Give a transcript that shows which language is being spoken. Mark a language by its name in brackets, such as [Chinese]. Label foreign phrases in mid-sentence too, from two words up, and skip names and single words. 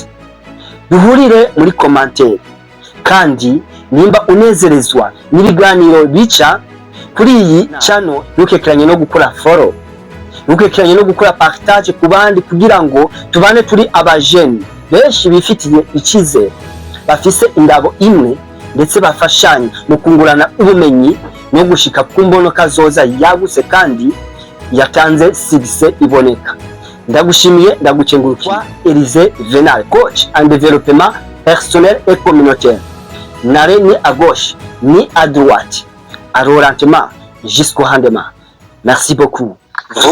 [Rundi] Duhurire muri commentaire, kandi nimba unezerezwa n'ibiganiro bica kuri iyi channel ntukekeranye no gukora follow, ntukekeranye no gukora partage ku bandi kugira ngo tubane turi abajene benshi bifitiye icizere, bafise indabo imwe ndetse bafashanya mu kungurana ubumenyi no gushika ku mbonoka zoza yagutse kandi yatanze success iboneka. Ndagushimiye, ndagucengurukiye. Elize Venal, [French] coach en développement personnel et communautaire. Nare ni à gauche, ni à droite, à l'orientement jusqu'au rendement. Merci beaucoup.